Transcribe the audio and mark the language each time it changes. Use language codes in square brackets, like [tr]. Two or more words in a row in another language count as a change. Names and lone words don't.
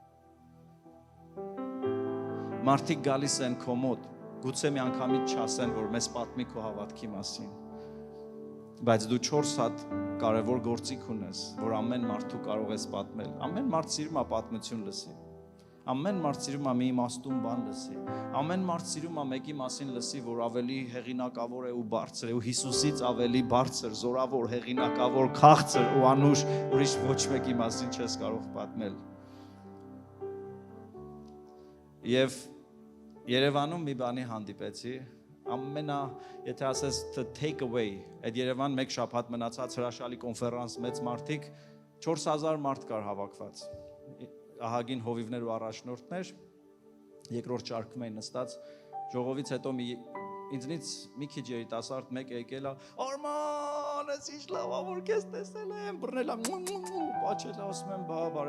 [hy] Մարդիկ գալիս են քո մոտ, գուցե մի անգամից չասեն, որ մեզ պատմի քո հավատքի մասին, բայց դու 4 հատ կարևոր գործիք ունես, որ ամեն մարդու կարող ես պատմել։ Ամեն մարդ սիրում է պատմություն լսի, ամեն մարդ սիրում է մի իմաստուն բան լսի, ամեն մարդ սիրում է մեկի մասին լսի, որ ավելի հեղինակավոր է ու բարձր է, ու Հիսուսից ավելի բարձր, զորավոր, հեղինակավոր, քաղցր ու անուշ ուրիշ ոչ մեկի մասին չես կարող պատմել։ Եվ Երևանում մի բանի հանդիպեցի, եթե ասես [en] the take away, [hy] այդ Երևան մեկ շաբաթ մնացած հրաշալի կոնֆերանս մեծ մարդիկ, 4000 մարդ կար հավաքված, ահագին հովիվներ ու առաջնորդներ, Երկրորդ ճարքում էին նստած, ժողովից հետո ինձնից մի քիչ երիտասարդ մեկը եկել է, Արման, ես ինչ լավ ա, որ քեզ տեսել եմ, բռնել եմ, պաչել է, ասում եմ, բարև